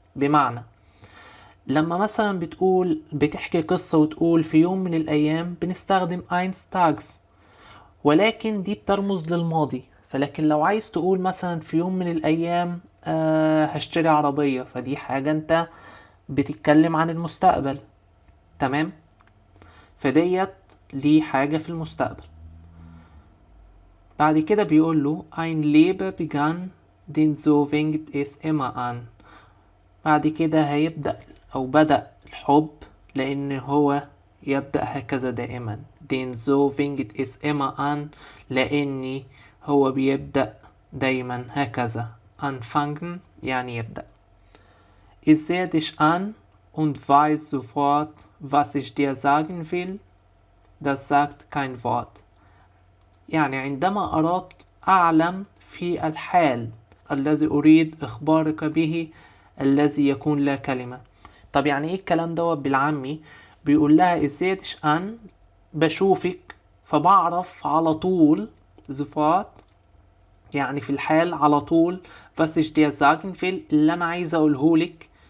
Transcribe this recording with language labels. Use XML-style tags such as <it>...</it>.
<ar>بمعنى لما مثلا بتحكي قصة وتقول في يوم من الايام، بنستخدم eines Tages، ولكن دي بترمز للماضي. فلكن لو عايز تقول مثلا في يوم من الايام هشتري عربية، فدي حاجة انت بتتكلم عن المستقبل. تمام. فديت ليه حاجة في المستقبل. بعد كده بيقول له</ar> <de>ein Leben begann den so fängt es immer an.</de> <ar>بعد كده هيبدأ او بدأ الحب، لان هو يبدأ هكذا دائما.</ar> <de>den so fängt es immer an</de> <ar>لاني هو بيبدأ دايما هكذا. anfangen يعني يبدأ.</ar> <de>Ich sehe dich an und weiß sofort, was ich dir sagen will. Das sagt kein Wort.</de> <ar>يعني عندما أراك أعلم في الحال الذي أريد إخبارك به، الذي يكون لا كلمة. طب يعني إيه الكلام دوت بالعامي؟ بيقول لها إزيدش أن بشوفك فبعرف على طول، زفات يعني في الحال على طول،</ar> <de>was ich dir sagen will</de> <ar>اللي أنا عايز أقوله لك.</ar>